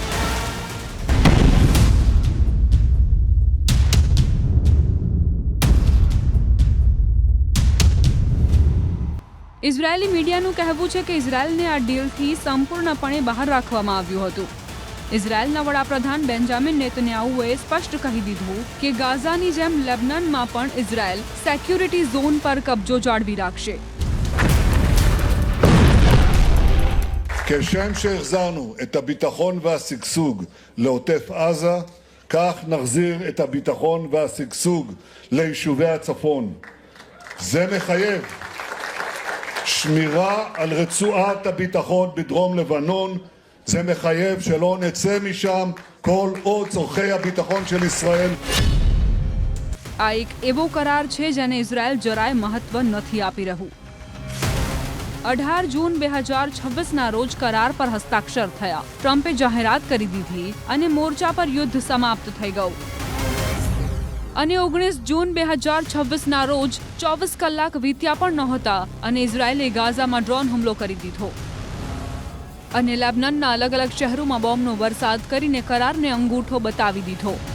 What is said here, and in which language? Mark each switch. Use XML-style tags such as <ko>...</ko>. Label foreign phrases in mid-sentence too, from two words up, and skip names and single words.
<gu>ઇઝરાયેલી મીડિયાનું કહેવું છે કે ઇઝરાયેલને આ ડીલથી સંપૂર્ણપણે બહાર રાખવામાં આવ્યું હતું। ઇઝરાયેલના વડાપ્રધાન બેન્જામિન નેતન્યાહુએ સ્પષ્ટ કહી દીધું કે ગાઝાની જેમ લેબનનમાં પણ ઇઝરાયેલ</gu> <en>security zone</en> <gu>પર કબજો જાળવી રાખશે।</gu> <he>כשם שהחזרנו את הביטחון והשגשוג לעוטף עזה, כך נחזיר את הביטחון והשגשוג ליישובי הצפון. זה מחייב שמירה על רצועת הביטחון בדרום לבנון. זה מחייב שלא נצא משם כל עוד צורכי הביטחון של ישראל.</he> <gu>આ એક એવો કરાર છે જેને ઇઝરાયેલ જરાય મહત્વ નથી આપી રહ્યું। 18 જૂન 2026ના રોજ કરાર પર હસ્તાક્ષર થયા। ટ્રમ્પે જાહેરાત કરી દીધી અને મોરચા પર યુદ્ધ સમાપ્ત થઈ ગયું। અને 19 જૂન 2026ના રોજ 24 કલાક વીત્યા પણ નહોતા અને ઇઝરાયેલે ગાઝામાં ડ્રોન હુમલો કરી દીધો અને લેબનનના અલગ અલગ શહેરોમાં બોમ્બનો વરસાદ કરીને કરારને અંગૂઠો બતાવી દીધો।</gu>